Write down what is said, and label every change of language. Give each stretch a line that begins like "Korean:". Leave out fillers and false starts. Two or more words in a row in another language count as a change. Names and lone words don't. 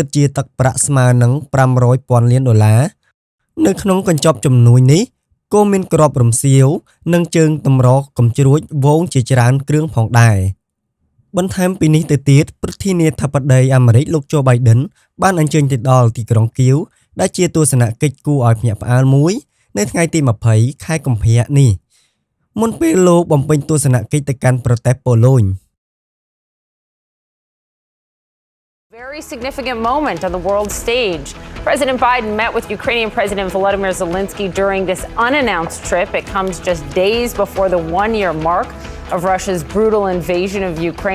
Khmer: ជាទឹកប្រាក់ស្មើនឹង$500,000 លាននៅក្នុងកញ្ចប់ជំនួយនេះក៏មានក្របរំសៀវនិងជើងតម្រកំជ្រួចវងជាច្រើនគ្រឿងផងដែរបន្ថែមពីនេះទៅទៀតប្រធានាធិបតីអាមេរិកលោកโจ Biden បានអញ្ជើញទៅដល់ទីក្រុងគៀវដែលជាទស្សនកិច្ចគួរឲ្យភ្ញាក់ផ្អើលមួយនៅថ្ងៃទី20ខែកុម្ភៈនេះមុនពេលលោកបំពេញទស្សនកិច្ចទៅកាន់ប្រទេសប៉ូឡូញ
English: Very significant moment on the world stage. President Biden met with Ukrainian President Volodymyr Zelensky during this unannounced trip. It comes just days before the one-year mark of Russia's brutal invasion of Ukraine.